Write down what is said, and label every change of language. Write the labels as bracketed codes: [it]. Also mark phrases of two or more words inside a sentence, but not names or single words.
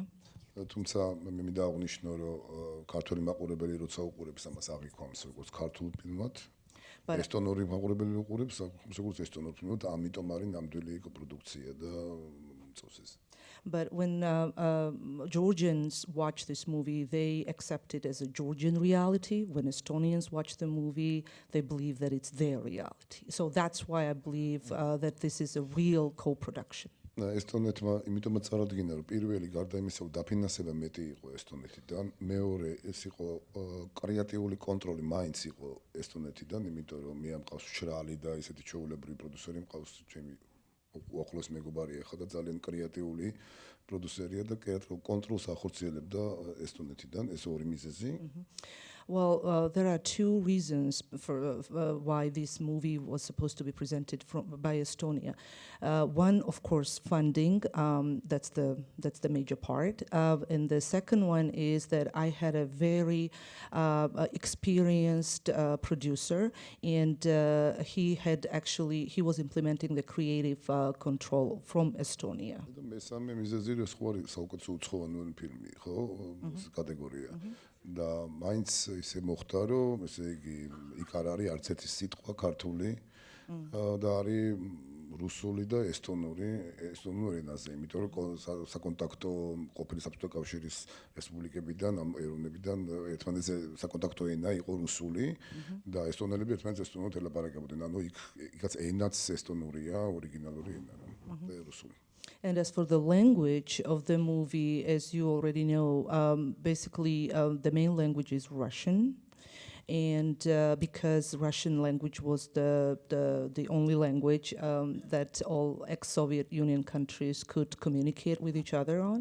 [ka] თუმცა მე მინდა აღნიშნო, რომ ქართული მაყურებელი როცა უყურებს ამას აღიქვამს როგორც ქართულ ფილმად, ესტონური მაყურებელი უყურებს როგორც ესტონურ ფილმად, ამიტომ არის ნამდვილი პროდუქცია და წოს ეს. [en] But when Georgians watch this movie, they accept it as a Georgian reality. When Estonians watch the movie, they believe that it's their reality. So that's why I believe that this is a real co-production. [ka] ესტონეთმა იმიტომაც წარადგინა, რომ პირველი გარდა იმისა, რომ დაფინანსება მეტი იყო ესტონეთიდან, მეორე ეს იყო კრეატიული კონტროლი მაინც იყო ესტონეთიდან, იმიტომ რომ მე ამყავს შრალი და ესეთი ჩვეულებრივი პროდიუსერი მყავს ჩემი უახლოეს მეგობარი ახლა და ძალიან კრეატიული პროდიუსერია და კრეატიულ კონტროლს ახორციელებდა ესტონეთიდან, ეს ორი მიზეზი. [en] Well, there are two reasons for why this movie was supposed to be presented by Estonia. One, of course, funding. That's the major part. And the second one is that I had a very experienced producer, and he was implementing the creative control from Estonia. [ka] მესამე მიზეზი რა სხვა საუკეთესო უცხოენოვანი ფილმი, ხო? კატეგორია. და მაინც ისე მოხდა, რომ ესე იგი იქ არ არის არც ერთი სიტყვა ქართული და არის რუსული და ესტონური ენაზე, იმიტომ რომ საკონტაქტო ყოფილი საბჭოთა კავშირის რესპუბლიკებიდან, ამ ეროვნებიდან ერთმანეთზე საკონტაქტო ენა იყო რუსული და ესტონელები ერთმანეთს ესტონურად ელაპარაკებოდნენ. ანუ იქაც ენაც ესტონურია, ორიგინალური ენა და რუსული. [en] And as for the language of the movie, as you already know, basically the main language is Russian. And because Russian language was the only language that all ex-Soviet Union countries could communicate with each other on.